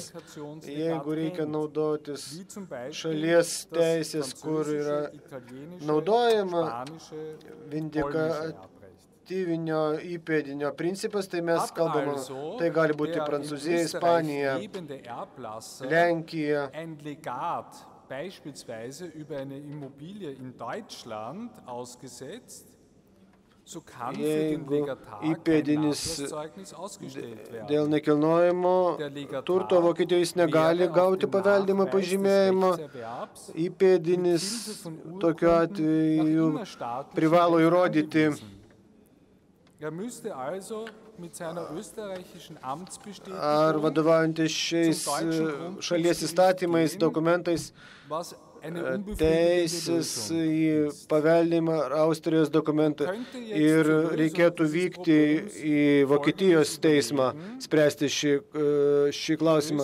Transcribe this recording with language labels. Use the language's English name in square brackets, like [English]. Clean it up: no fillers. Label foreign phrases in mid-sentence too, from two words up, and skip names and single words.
[Lithuanian] Jeigu reikia naudotis šalies teisės, kur yra naudojama vindikatyvinio įpėdinio principas, tai mes kalbame, tai gali būti Prancūzija, Ispanija, Lenkija. [German] Beispielsweise über eine Immobilie in Deutschland ausgesetzt, so kann für den Legatar kein Nachlasszeugnis ausgestellt werden. [Lithuanian] Dėl nekilnojamo turto Vokietijos negali gauti paveldimo pažymėjimo. Įpėdinis tokiu atveju privalo įrodyti, ar vadovaujantis šiais šalies įstatymais, dokumentais, teisės į paveldimą Austrijos dokumentą ir reikėtų vykti į Vokietijos teismą spręsti šį klausimą.